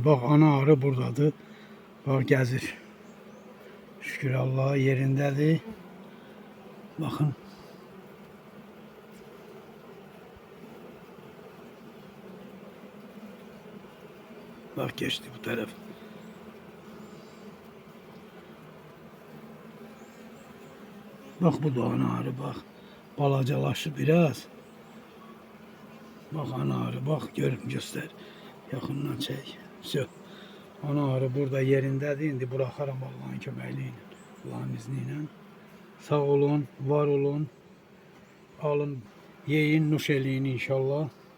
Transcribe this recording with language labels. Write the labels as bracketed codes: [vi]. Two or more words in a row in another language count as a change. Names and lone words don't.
[az] Bax ana arı buradadır. Bax gəzir. Şükür Allah'a yerindədir. Baxın. [tr] Bak geçti bu taraf. Bak bu da ana arı bak. Balacalaşır biraz. Bak ana arı bak, göster. Yakından çek. [az] Söv. Ana arı burada yerindədir. İndi buraxaram Allah'ın köməkliyi ilə, Allah'ın izniyle. Sağ olun, var olun. Alın, yeyin, nuş eləyin inşallah.